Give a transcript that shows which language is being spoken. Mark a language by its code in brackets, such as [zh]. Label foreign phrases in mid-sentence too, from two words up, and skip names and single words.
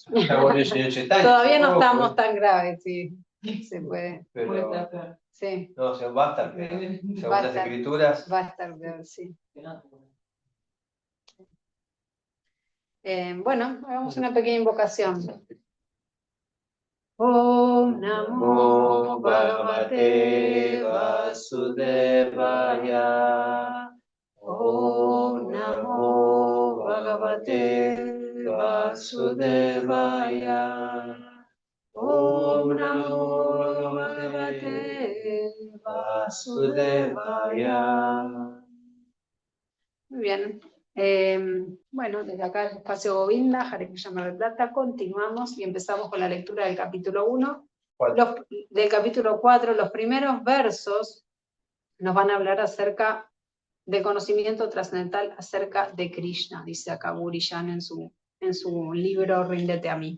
[es] Todavía no estamos tan graves, sí. Se puede. Pero, sí. No, va a estar peor. Según las escrituras. Va a estar peor, sí. Bueno, hagamos una pequeña invocación. [sa] Om Namo Bhagavate Vasudevaya. Om Namo Bhagavate Vasudevaya. Om Namo Bhagavate Vasudevaya. [es] Muy bien. Bueno, desde acá el espacio Govinda, Hare Krishna Mar del Plata, continuamos y empezamos con la lectura del capítulo 1. Del capítulo 4, los primeros versos nos van a hablar acerca del conocimiento trascendental acerca de Krishna, dice acá Burillan en su libro Ríndete a mí.